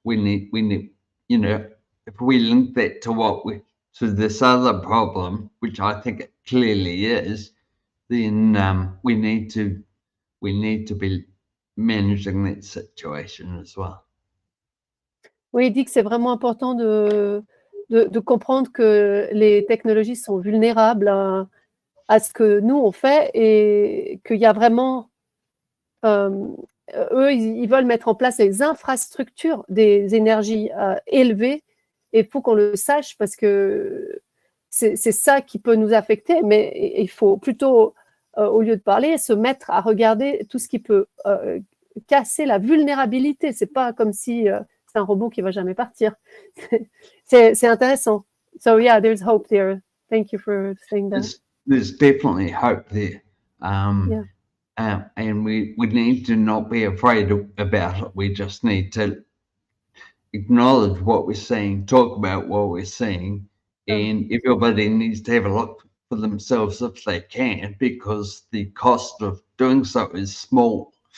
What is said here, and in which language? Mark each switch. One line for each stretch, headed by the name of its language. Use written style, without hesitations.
English: We need, you know, if we link that to this other problem, which I think it clearly is, then we need to be managing that situation as well.
French: Oui, il dit que c'est vraiment important de comprendre que les technologies sont vulnérables à ce que nous on fait, et qu'il y a vraiment eux, ils veulent mettre en place des infrastructures des énergies élevées, et il faut qu'on le sache, parce que c'est ça qui peut nous affecter, mais il faut plutôt, au lieu de parler, se mettre à regarder tout ce qui peut casser la vulnérabilité. C'est pas comme si c'est un robot qui va jamais partir. C'est intéressant.
English: So yeah, there's hope there. Thank you for saying that. There's definitely hope there. Yeah. And we need to not be afraid about it. We just need to acknowledge what we're seeing, talk about what we're seeing, and everybody needs to have a look for themselves if they can, because the cost of doing so is small.